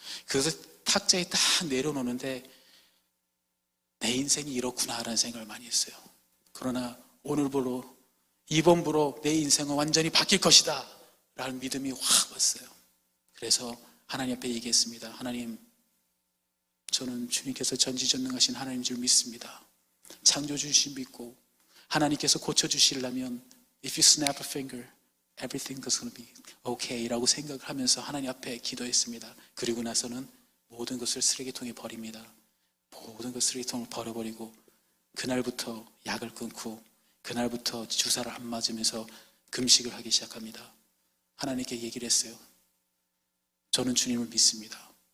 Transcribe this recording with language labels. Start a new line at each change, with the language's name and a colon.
Korean: 그래서 탁자에 딱 내려놓는데 내 인생이 이렇구나라는 생각을 많이 했어요. 그러나 오늘부로 이번부로 내 인생은 완전히 바뀔 것이다 라는 믿음이 확 왔어요. 그래서 하나님 앞에 얘기했습니다. 하나님, 저는 주님께서 전지전능하신 하나님인 줄 믿습니다. 창조주신 믿고 하나님께서 고쳐주시려면
English: If you snap a finger, everything is going to be okay
Korean: 라고 생각을 하면서 하나님 앞에 기도했습니다. 그리고 나서는 모든 것을 쓰레기통에 버립니다. 모든 것을 쓰레기통을 버려버리고 그날부터 약을 끊고 그날부터 주사를 안 맞으면서 금식을 하기 시작합니다. 하나님께 얘기를 했어요. 저는 주님을 믿습니다.